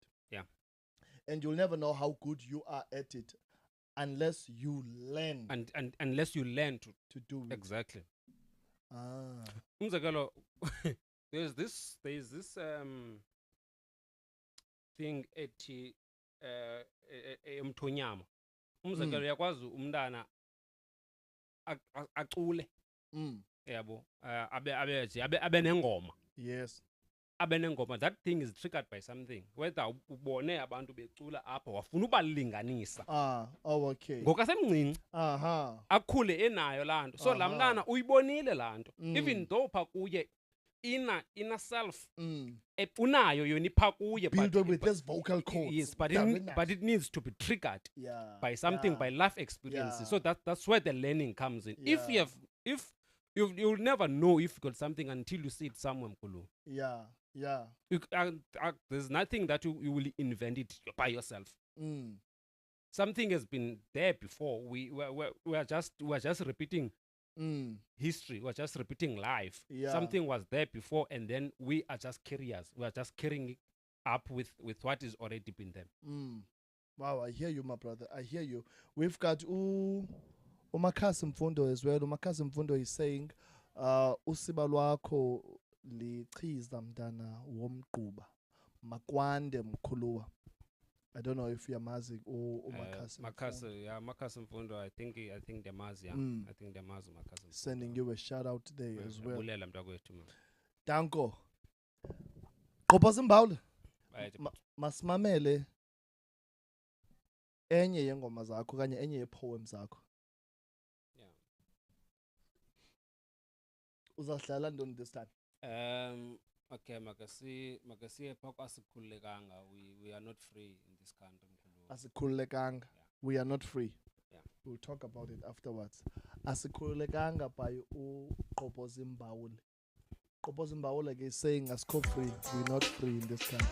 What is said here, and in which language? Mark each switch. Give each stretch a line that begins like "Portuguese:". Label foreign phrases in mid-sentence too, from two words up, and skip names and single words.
English: Yeah. And you'll never know how good you are at it unless you learn. And unless you learn to do it. Exactly. Ah. There's this thing
Xhosa: ethi emthonyama. Umzekelo yakwazi umntana acule. Yabo. Abe nengoma.
English: Yes. That thing is triggered by something.
Xhosa: Whether ubone abantu becula apha wafuna ubalinganisa.
English: Okay.
Xhosa: Ngokasemncinci. Akhule enayo lanto. So lamntana uyibonile lanto.
English: Even though
Xhosa: pha kuye
English: inner self
Xhosa: unayo yona ipha kuye,
English: but with this vocal cords. Yes, but it needs to be triggered by something, by life experiences. So that's where the learning comes in. If you'll never know if you got something until you see it somewhere, Mkulu. Yeah. There's nothing that you will invent it by yourself. Something has been there before. We are just repeating history. We're just repeating life. Something was there before, and then we are just carriers. We are just carrying it up with what is already been there. Wow, I hear you, my brother. I hear you. We've got Gqobhoz'imbawula as well. Gqobhoz'imbawula is saying,
Xhosa: usiba lwakho lichiza mntana womgquba makwande mkhuluwa.
English: I don't know if you're Mazi or Gqobhoz'imbawula. I think they're Mazi. I think they're Mazi. Sending you a shout out there as well. Danko. Gqobhoz'imbawula.
Xhosa: Masimamele enye yengoma zakho kanye enye yepoem zakho. Uzadlala ntoni
English: this time?
Xhosa: Okay, makasi asikhululekanga.
English: We are not free in this country. Asikhululekanga. We are not free. Yeah. We'll talk about it afterwards. Asikhululekanga by Gqobhoz'imbawula. Gqobhoz'imbawula is saying asikho free. We're not free in this country.